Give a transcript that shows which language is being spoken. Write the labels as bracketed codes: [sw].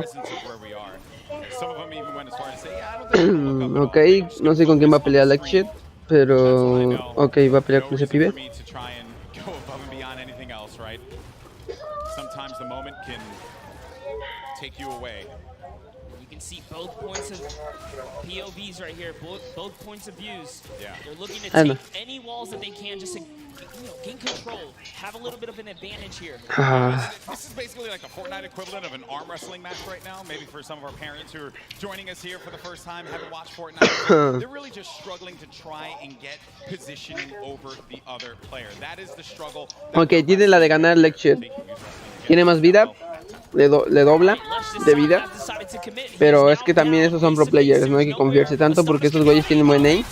[en] presence of where we are. Some of them even went as far as say, yeah, I don't think [es] Ok, no sé con quién va a pelear leg shot, pero... Ok, va a pelear con ese pibe. [en] me to try and go above and beyond anything else, right? Sometimes the moment can take you away. You can see both points of POVs right here, both points of views. Yeah. They're looking to I take know. any walls that they can just to gain control, have a little bit of an advantage here. This is basically like the Fortnite equivalent of an arm wrestling match right now. Maybe for some of our parents who are joining us here for the first time, haven't watched Fortnite. They're really just struggling to try and get positioning over the other player. That is the struggle. [es] Ok, tiene la de ganar leg shot. Tiene más vida, le dobla de vida. Pero es que también esos son pro players, no hay que confiarse tanto porque estos güeyes tienen buen aim.